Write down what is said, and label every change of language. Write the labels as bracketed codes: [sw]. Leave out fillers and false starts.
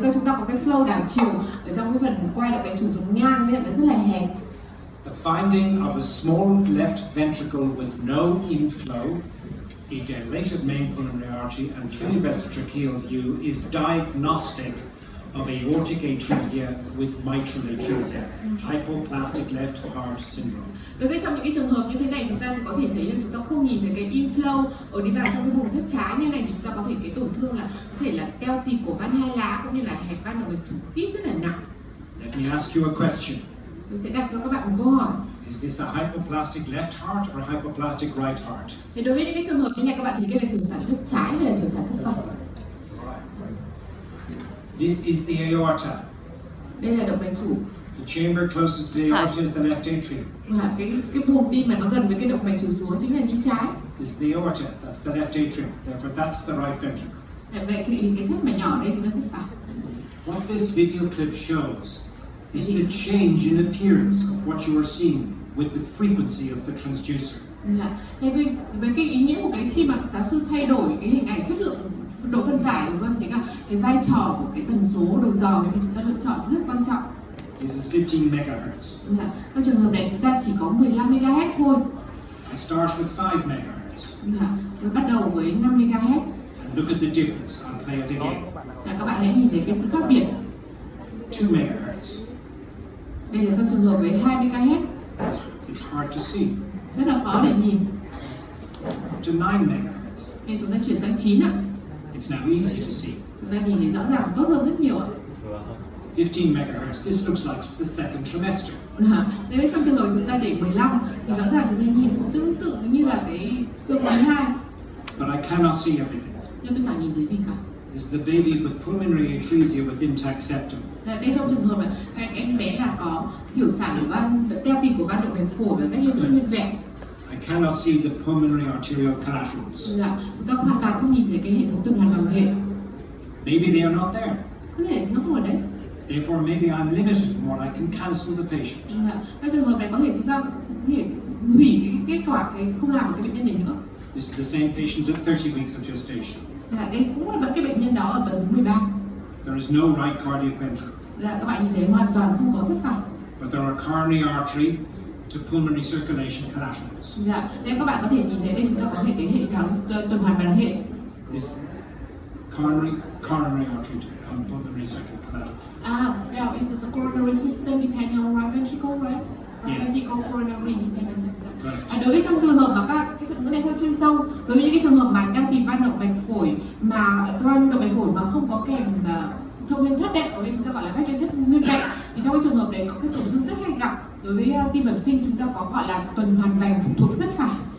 [vi] Với chúng ta có cái flow đảo chiều ở trong cái phần quay động mạch chủ trục ngang nên là rất là hẹp. [en] The finding of a small left ventricle with no inflow, a dilated main pulmonary artery, and 3 vesitracheal view is diagnostic of aortic atresia with mitral atresia, hypoplastic left heart syndrome. [vi] Đối với trong những cái trường hợp như thế này, chúng ta thì có thể thấy là chúng ta không nhìn thấy cái inflow ở đi vào trong cái vùng thất trái như này, thì chúng ta có thể cái tổn thương là có thể là teo tì cổ van hai lá cũng như là hẹp van động mạch chủ khít rất là nặng. [en] Let me ask you a question. [vi] Tôi sẽ đặt cho các bạn một câu hỏi. [en] Is this a hypoplastic left heart or a hypoplastic right heart? [vi] Thì đối với những cái trường hợp như này, các bạn thấy đây là thử sản thất trái hay là thử sản thất phải? [en] This is the aorta. [vi] Đây là động mạch chủ. [en] The chamber closest to the aorta is the left atrium. [vi] Và cái buồng tim mà nó gần với cái động mạch chủ xuống chính là nhĩ trái. [en] This is the aorta. That's the left atrium. Therefore, that's the right ventricle. [vi] Vậy thì cái thất mà nhỏ đây chính là thất phải. [en] What this video clip shows is the change in appearance of what you are seeing with the frequency of the transducer. [vi] Thế với cái ý nghĩa của cái khi mà giáo sư thay đổi cái hình ảnh chất lượng độ phân giải, đúng không? Thế là cái vai trò của cái tần số đầu dò thì chúng ta lựa chọn rất quan trọng. [en] This is 15 megahertz. [vi] Trong trường hợp này chúng ta chỉ có 15 MHz thôi. [en] I start with 5 megahertz. [vi] Tôi bắt đầu với 5 MHz. [en] And look at the difference. I'll play it again. [vi] Các bạn hãy nhìn thấy cái sự khác biệt. [en] 2 megahertz. [vi] Đây là trong trường hợp với 2 MHz. [en] It's hard to see. [vi] Rất là khó để nhìn. [en] To 9 megahertz. [vi] Nên chúng ta chuyển sang 9 ạ. [en] It's now easy to see. [vi] Chúng ta nhìn thấy rõ ràng tốt hơn rất nhiều ạ. [en] 15 megahertz. This looks like the second trimester. [vi] Nếu trong trường hợp chúng ta để 15 thì rõ ràng chúng ta nhìn cũng tương tự như là cái số quý 2. [en] But I cannot see everything. [vi] Nhưng tôi chẳng nhìn thấy gì cả. [en] This is a baby with pulmonary atresia with intact septum. [vi] Đây trong trường hợp này, các em bé là có thiểu sản của van teo tì của van động mạch phổi và vết liên rất nguyên vẹn. [en] I cannot see the pulmonary arterial collaterals. [vi] Chúng ta hoàn toàn không nhìn thấy cái hệ thống tuần hoàn bằng hệ. [en] Maybe they are not there. [vi] Có thể nó không ở đấy. [en] Therefore, maybe I'm limited in what I can cancel the patient. [vi] Trong trường hợp này có thể chúng ta có thể hủy cái kết quả không làm cái bệnh nhân này nữa. [en] This is the same patient at 30 weeks of gestation. [vi] Đây cũng là vẫn cái bệnh nhân đó ở tuần thứ 13. [en] There is no right cardiac ventricle. [vi] Các bạn nhìn thấy hoàn toàn không có thất phải. [en] But there are coronary artery to pulmonary circulation collaterals. [vi] Đây các bạn có thể nhìn thấy đây chúng ta có thể cái hệ thống tuần hoàn bằng hệ. [en] This coronary artery to pulmonary circulation collateral. Yeah, it's the coronary system depending on right ventricle, right? Right Yes. ventricle coronary dependent system. [vi] Đối với trong trường hợp mà các cái thuật ngữ này hơi chuyên sâu, đối với những cái trường hợp mà can thiệp van động mạch phổi mà van động mạch phổi mà không có kèm thông liên thất đấy, có thể chúng ta gọi là vách liên thất nguyên vẹn, thì trong cái trường hợp đấy có cái tổn thương rất hay gặp. Đối với tim bẩm sinh chúng ta có gọi là tuần hoàn vành phụ thuộc thất phải.